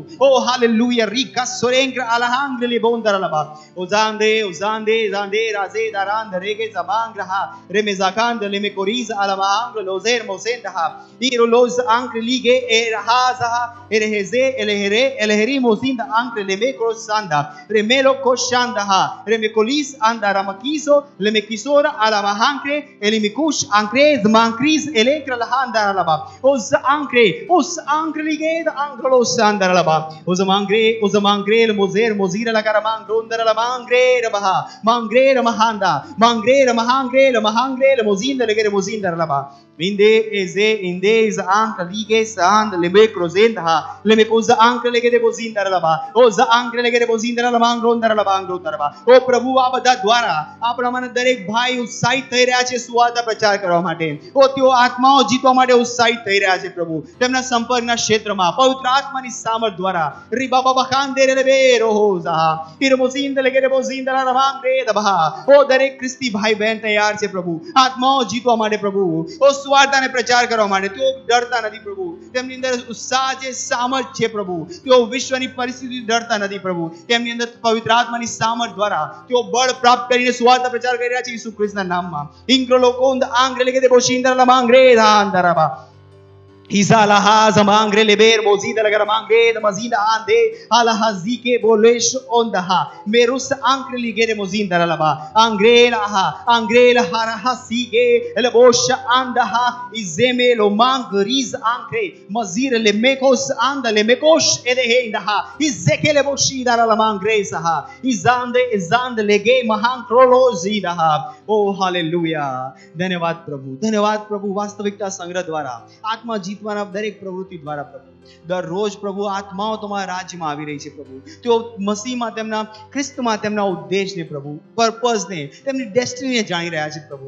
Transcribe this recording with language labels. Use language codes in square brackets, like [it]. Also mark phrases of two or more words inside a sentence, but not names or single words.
[gu] ઓ હાલેલુયા. રીકા સોરેંગ્ર આલાહાંગ લેબોંદરલબા ઓઝાંદે ઝાંદે રાઝે દારાંદ રેગે ઝબાંગ્રહા રેમેઝાકાંદ લેમેકોરીઝ આલામાંગ લોઝેર મોસેન્દહા ઈરોલોઝ આંક લીગે એરહાઝા એરહેઝે એલહેરે એલહેરી મોસિંદ આંક લેમેક્રોસાંદા રેમેલો કોશાંદહા રેમેકોલીસ આંદારામકીસો લેમેકિસોર આલામાહાંક્રે એલિમિકુશ આંક્રેઝ mancris electra la handaralaba os ancre liged anglos sandaralaba os mangre le mozer mozira la karamang rondara la mangre rabaha mangre mahanda mangre mahangre le mozinda le mozinda laba inde is ancre lige sand le mecrozenda le mecoza ancre le de mozinda laba os ancre le de mozinda la mang rondara la bang rondara ઓ પ્રભુ, આ બધા દ્વારા આપણામાંના દરેક ભાઈ ઉત્સાહિત થઈ રહ્યા છે સુવાર્તા પ્રચાર કરવા માટે. ઓ તેઓ આત્માઓ જીતવા માટે ઉત્સાહિત થઈ રહ્યા છે પ્રભુ, તેમના સંપર્કના ક્ષેત્રમાં પવિત્ર આત્માની સામર્થ દ્વારા. ઓ દરેક ખ્રિસ્તી ભાઈ બહેન તૈયાર છે પ્રભુ આત્માઓ જીતવા માટે પ્રભુ, ઓ સુવાર્તાને પ્રચાર કરવા માટે. તેઓ ડરતા નથી પ્રભુ, તેમની અંદર ઉત્સાહ છે, સામર્થ છે પ્રભુ. તેઓ વિશ્વની પરિસ્થિતિ ડરતા નથી પ્રભુ, તેમની અંદર પવિત્ર આત્માની સામર્થ દ્વારા તેઓ બળ પ્રાપ્ત કરીને સુવાર્તા પ્રચાર કરી રહ્યા છે ઈસુ ખ્રિસ્તના નામમાં. ઇંગ્રો લોકોન્દ આંગ્રે લેગે દે બોશિંદર la mangre andaraba Izalaha zamangre leber mozida la garamangre da mazida ande alahazike bolesh ondaha merus ankre ligere mozinda laba angrela harahasige le bosh andaha izeme lo mangriz ankre mazir le mekos anda le mekosh edehe indaha izekele boshida la mangre saha izande lege mahankrolo zidaha. ઓ હાલેલુયા. ધન્યવાદ પ્રભુ. વાસ્તવિકતા સંગ્રહ દ્વારા, આત્મા જીતવાના દરેક પ્રવૃત્તિ દ્વારા પ્રભુ દરરોજ પ્રભુ આત્માઓ તમારા રાજ્યમાં આવી રહી છે પ્રભુ. તેઓ મસીહમાં, તેમના ખ્રિસ્તમાં તેમના ઉદ્દેશને પ્રભુ, પર્પઝને, તેમની ડેસ્ટિનીને જાણી રહ્યા છે પ્રભુ.